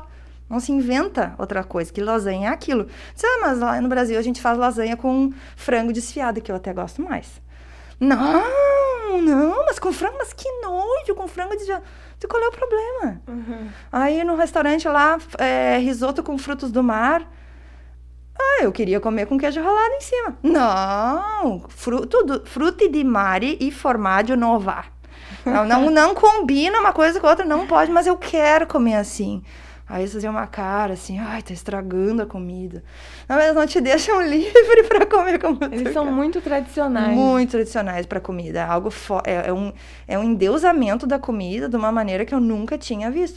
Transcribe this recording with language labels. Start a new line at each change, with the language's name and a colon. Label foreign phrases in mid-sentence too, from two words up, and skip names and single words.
Portuguese: Não se inventa outra coisa, que lasanha é aquilo. Mas lá no Brasil a gente faz lasanha com frango desfiado, que eu até gosto mais. Não, mas com frango, mas que nojo, com frango desfiado. Qual é o problema? Uhum. Aí no restaurante lá, risoto com frutos do mar. Eu queria comer com queijo ralado em cima. Não,
Italian: frutti di mare e formaggio non va.
Portuguese: Não combina uma coisa com a outra, não pode, mas eu quero comer assim. Aí eles faziam uma cara assim, tá estragando a comida. Não, eles não te deixam livre para comer como eles são muito tradicionais. Muito tradicionais para comida. É um endeusamento da comida de uma maneira que eu nunca tinha visto.